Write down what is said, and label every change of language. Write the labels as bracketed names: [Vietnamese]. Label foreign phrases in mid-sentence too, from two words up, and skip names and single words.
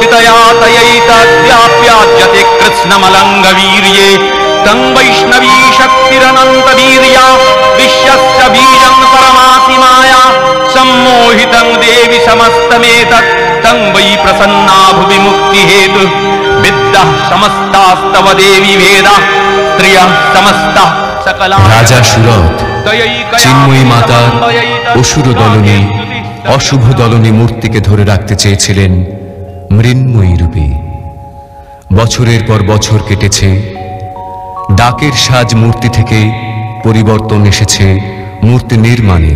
[Sanskrit] तयैतद्व्याप्याज्यते कृत्स्नमलङ्गवीर्ये तं वैष्णवी शक्तिरनन्तवीर्या विश्वस्य बीजं परमासि माया सम्मोहितं देवि समस्तमेतत् तं वै प्रसन्ना भुवि मुक्तिहेतु विद्या समस्तास्तव देवी वेदा त्रियः समस्ता सकला। [Bangla] রাজা সুরথ চিন্ময়ী মাতার অসুর দলনে অশুভ দলনে মূর্তিকে ধরে রাখতে চেয়েছিলেন মৃন্ময়ী রূপে। বছরের পর বছর কেটেছে, ডাকের সাজ মূর্তি থেকে পরিবর্তন এসেছে মূর্তি নির্মাণে।